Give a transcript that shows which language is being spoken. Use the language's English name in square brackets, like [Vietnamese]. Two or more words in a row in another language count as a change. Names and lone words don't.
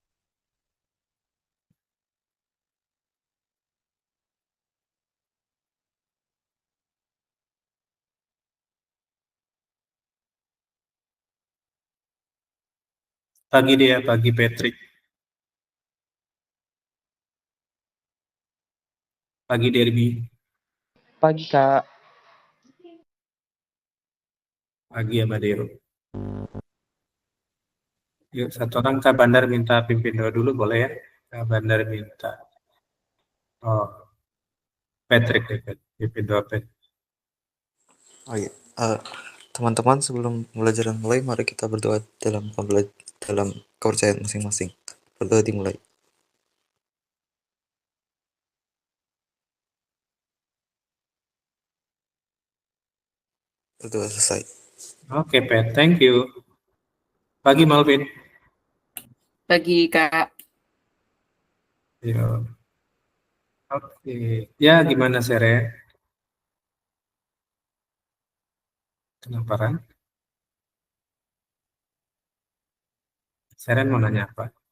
[Indonesian] Pagi dia, pagi Patrick, pagi Derby, pagi Kak. pagi Amadero. Yuk, satu orang Kak Bandar minta pimpin doa dulu boleh ya? Kak Bandar minta. Oh, Patrick, pimpin doa Patrick. Oh iya, teman-teman sebelum pembelajaran mulai, mari kita berdoa dalam kepercayaan masing-masing. Berdoa dimulai. Berdoa selesai. Oke, [English] Pat, thank you. [Indonesian] Pagi Malvin. Pagi Kak. Yo. Oke, ya gimana Sere? Kenapa Ran? Seren mau nanya apa?